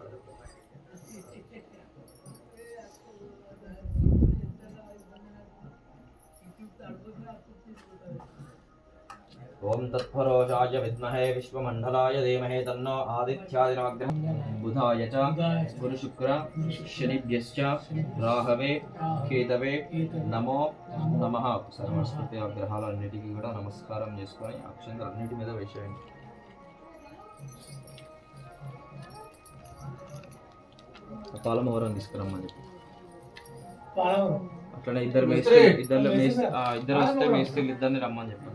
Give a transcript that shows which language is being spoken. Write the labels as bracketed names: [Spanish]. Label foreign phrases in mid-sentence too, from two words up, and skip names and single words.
[Sanskrit] ओम तत्परोषाय विद्महे विश्वमण्डलाय धीमहि तन्नो आदित्यादिनमग्रहः बुधाय च गुरुशुक्र शनिभ्यश्च राहवे కేతవే నమో నమః [Telugu] సర్వస్పతి గ్రహాలన్నిటికీ కూడా నమస్కారం చేసుకొని అక్షంతలన్నిటి మీద వేసేయండి. పాలమవరం తీసుకురమ్మని అట్లనే ఇద్దరు వస్తే మేస్త్రీలు ఇద్దరిని రమ్మని చెప్పండి.